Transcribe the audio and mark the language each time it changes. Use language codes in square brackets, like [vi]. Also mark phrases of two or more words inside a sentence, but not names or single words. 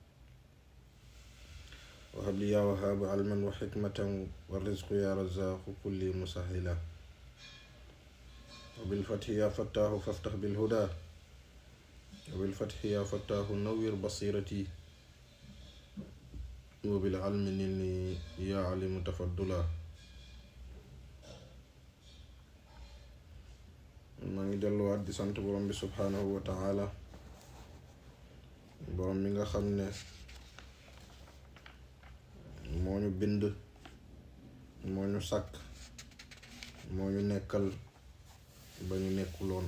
[ar] وهب لي يا وهاب علما وحكمة والرزق يا رزاق كل مسهلا. وبالفتح يا فتاه فافتح بالهدى. وبالفتح يا فتاه نوّر بصيرتي. وبالعلم نلني يا علم تفضلا. [wo] maa ngi delluwaat di sant borom bi [ar] سبحانه وتعالى, [wo] borom mi nga xam ne moo ñu bind, moo ñu sàkk, moo ñu nekkal ba ñu nekkuloon.